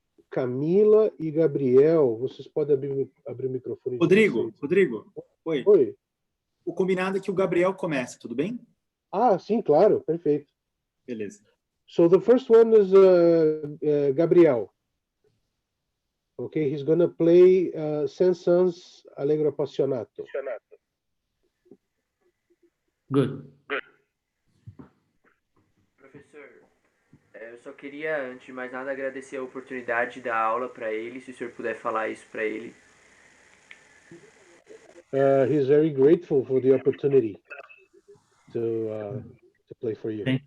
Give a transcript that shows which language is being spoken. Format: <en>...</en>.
<pt>Camila e Gabriel, vocês podem abrir o microfone de vocês. Rodrigo, oi. Oi. O combinado é que o Gabriel comece, tudo bem? Ah, sim, claro, perfeito. Beleza.</pt> <en>So the first one is Gabriel. Okay, he's gonna play Saint-Saëns Allegro Appassionato. Good.</en> <pt>Professor, eu só queria, antes de mais nada, agradecer a oportunidade de dar aula para ele, se o senhor puder falar isso para ele.</pt> <en>He's very grateful for the opportunity to play for you.</en>